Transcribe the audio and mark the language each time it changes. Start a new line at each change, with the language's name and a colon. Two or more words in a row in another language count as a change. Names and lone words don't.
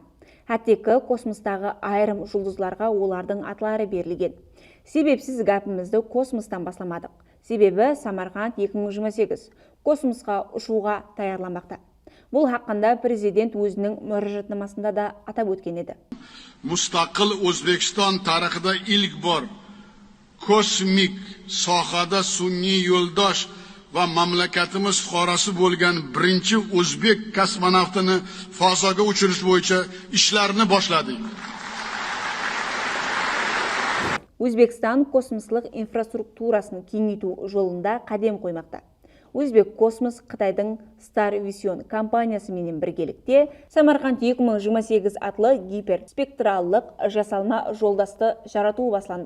Kara-Kalpak: Әттекі космостағы айрым жұлдызларға олардың атлары берілген. Себепсіз гәпімізді космостан басламадық. Себебі Самарқанд 2028 космосқа ұшуға таярламақта. Бұл хақында президент өзінің мұражатнамасында да атап өткен еді.
Uzbek: Mustaqil O'zbekiston tarixida ilk bor kosmik sohada sun'iy yo'ldosh va mamlakatimiz fuqarosi bo'lgan birinchi o'zbek kosmonavtini fazoga uchirish bo'yicha ishlarni boshladik.
Kara-Kalpak: Өзбекстан космослық инфраструктурасын кеңейту жолында қадам қоймақта. Өзбек космос Қытайдың Star Vision компаниясы менен біргелікте Самарқанд 2028 атлы гиперспектраллық жасалма жолдасты жарату басланды.